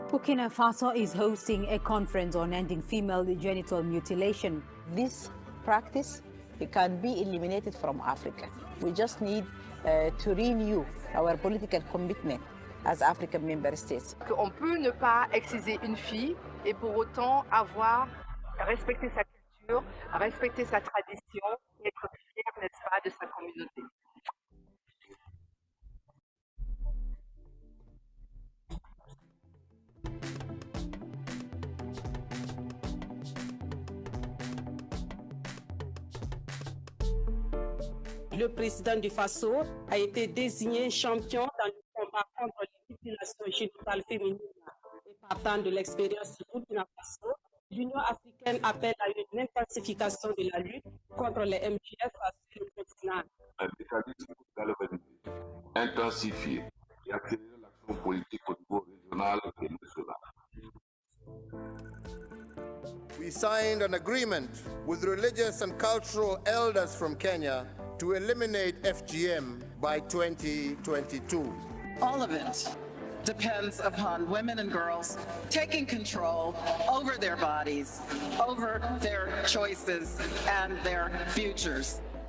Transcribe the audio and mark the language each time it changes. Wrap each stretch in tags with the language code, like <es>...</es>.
<en>Burkina Faso is hosting a conference on ending female genital mutilation. This practice, it can be eliminated from Africa. We just need to renew our political commitment as African member states.</en> <fr>On peut ne pas exciser une fille et pour autant respecter sa culture, respecter sa tradition, et être fier, n'est-ce pas, de sa communauté. Le président du FASO a été désigné champion dans le combat contre les mutilations génitales féminines. Et partant de l'expérience du Burkina Faso, l'Union africaine appelle à une intensification de la lutte contre les MGF sur le continent. Un mécanisme galvanisé, intensifié et accélérer l'action politique au niveau régional et national.</fr> <en>We signed an agreement with religious and cultural elders from Kenya to eliminate FGM by 2022. All of it depends upon women and girls taking control over their bodies, over their choices and their futures.</en>